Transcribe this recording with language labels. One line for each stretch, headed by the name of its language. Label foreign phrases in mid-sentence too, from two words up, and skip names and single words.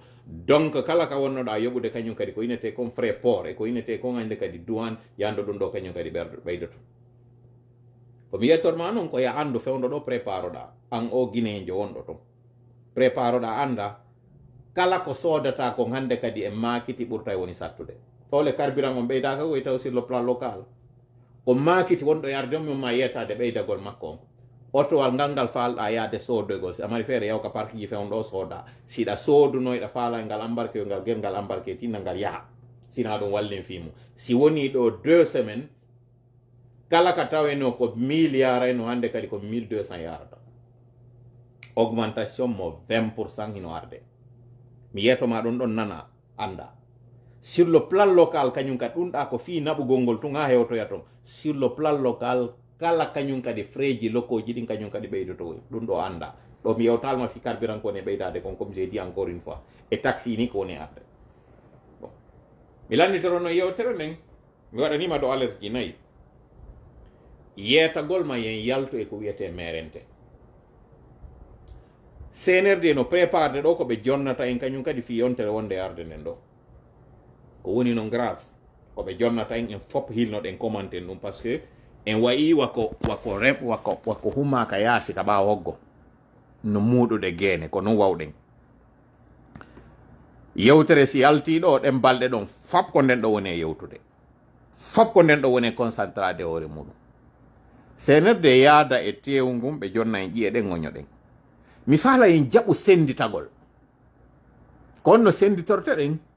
Fula: Donc kala ka wonnoɗa yoɓude kañum kadi ko inete kon
French: frais port
Fula: e ko inete kon hande kadi douane yando ɗum ɗo kañum kadi ɓeydoto. komi yettorma noon ko ya andu fewndo ɗo préparoɗa an o guinéjo wonɗo ton préparoɗa anda kala ko sodata kon hande kadi e makiti ɓurta woni sattude. Tole carburant on ɓeydaka koye taw
French: sur le plan local
Fula: ko makiti wonɗo yarde mum ma yettade ɓeydagol makko on. Otowal ngal falɗa yaade soodogol si amari feere yaw ka parque ji fewndo sooda siɗa sooduno ngal faala ngal embarqué ngal gel ngal embarqué tinna ngal yaha sina ɗum wallin fimu si woni ɗo 2 semaines kala ka taweno ko 1000 yarayno hande kadi ko 1200 yarata augmentation mo 20% hino arde. Mi yetoma ɗon ɗon nana anda
French: sur le plan local
Fula: kañum kadi ɗum ɗa ko fi naɓugol ngol tun ha hewtoya ton
French: sur le plan local
Fula: kala kañum kadi frais ji locaux ji ɗin kañum kadi ɓeydoto ɗum ɗo anda ɗo mi yewtalma fi carburant ko ne ɓeydade kon
French: comme j'ai dit encore une fois
Fula: e taxi ni ko woni arde. Bon mi lannitoro no yewtere nden mi waɗanima ɗo alerte ji 4 yeetagol ma yen yalto e ko wiyete merente CNRD no préparde ɗo ko ɓe jonnata en kañum kadi fi yontere wonde arde nden ɗo ko woni non grave ko ɓe jonnata en fop hilnoɗen commenten ɗum
French: par ce que
Fula: en wayi wako humaka yaasi ka ɓawa hoggo no muuɗuɗe geene ko non wawɗen yewtere si yalti ɗo ɗen balɗe ɗon fop ko nden ɗo woni e yewtude fop ko nden ɗo woni e concentrade hoore muɗum CNRD yaada e tewu ngum ɓe jonna en ƴiye ɗen ŋoño ɗen mi faala en jaɓu senditagol ko on no senditorte ɗen